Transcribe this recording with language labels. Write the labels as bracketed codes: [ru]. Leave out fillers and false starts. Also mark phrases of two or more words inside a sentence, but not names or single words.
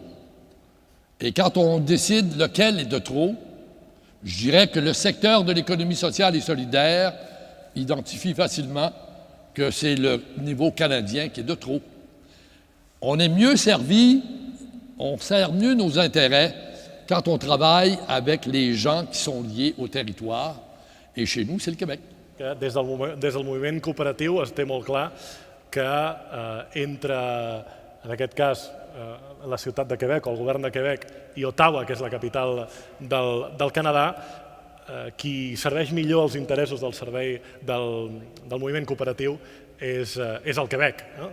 [fr] Et quand on décide lequel est de trop, je dirais que le secteur de l'économie sociale et solidaire identifie facilement que c'est le niveau canadien qui est de trop. On est mieux servi, on sert mieux nos intérêts quand on travaille avec les gens qui sont liés au territoire. Et chez nous, c'est le Québec. [ca] Des del moviment cooperatiu es té molt clar que entre, en aquest cas, la ciutat de Quebec o el govern de Quebec i Ottawa, que és la capital del Canadà, qui serveix millor els interessos del servei del moviment cooperatiu és el Quebec.